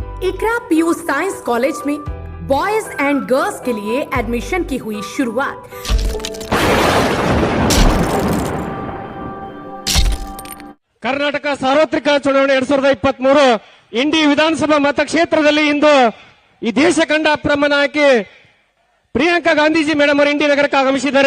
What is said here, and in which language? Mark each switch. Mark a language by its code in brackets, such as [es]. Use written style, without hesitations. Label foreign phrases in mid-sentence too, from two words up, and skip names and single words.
[hi] इकरा पीयू साइंस कॉलेज में [en] boys and girls [hi] के लिए एडमिशन की हुई शुरुआत। [kn] ಕರ್ನಾಟಕ ಸಾರ್ವತ್ರಿಕ ಚುನಾವಣೆ 2023 ಇಂಡಿ ವಿಧಾನಸಭಾ ಮತಕ್ಷೇತ್ರದಲ್ಲಿ ಇಂದು ಈ ದೇಶ ಕಂಡ ಅಪ್ರಮ ನಾಯಕಿ ಪ್ರಿಯಾಂಕಾ ಗಾಂಧೀಜಿ ಮೇಡಮ್ ಅವರು ಇಂಡಿ ನಗರಕ್ಕೆ ಆಗಮಿಸಿದ್ದಾರೆ.